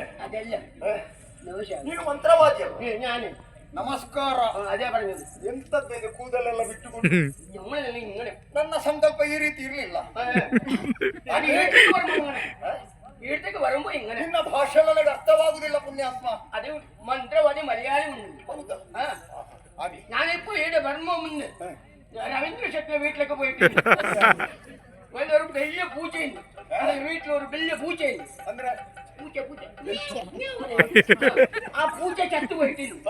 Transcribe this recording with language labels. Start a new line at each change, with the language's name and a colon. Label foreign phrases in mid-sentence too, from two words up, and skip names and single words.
Kannada: ಅದೆಲ್ಲ ನೀನು ಮಂತ್ರವಾದಿ ಅಲ್ವ? ನಾನು ನಮಸ್ಕಾರ.
Malayalam: ಅದೇ പറഞ്ഞത്.
Kannada: ಎಂತದ್ದು ಕೂದಲೆಲ್ಲ ಬಿಟ್ಟುಕೊಂಡು ನನ್ನ ಸಂಕಲ್ಪ ಈ ರೀತಿ ಇರ್ಲಿಲ್ಲ.
Malayalam: വീട്ടിലേക്ക് വരുമ്പോ ഇങ്ങനെ
Kannada: ನಿನ್ನ ಭಾಷೆ ನನಗೆ ಅರ್ಥವಾಗುದಿಲ್ಲ ಪುಣ್ಯಾತ್ಮ.
Malayalam: അത് മന്ത്രവാദി മലയാളി ഉണ്ട്.
Kannada: ಹಾಗೆ
Malayalam: ഞാനിപ്പോ ഈടെ വരുമ്പോ മുന്നേ രവീന്ദ്ര ശെട്ടിയുടെ വീട്ടിലൊക്കെ പോയിട്ടുണ്ട്. ഒരു വലിയ പൂച്ചയുണ്ട് വീട്ടിൽ, ഒരു വലിയ പൂച്ചയുണ്ട്.
Kannada: ಅಂದ್ರೆ
Malayalam: പൂച്ച ആ പൂച്ച ചത്തുപോയിട്ടില്ല.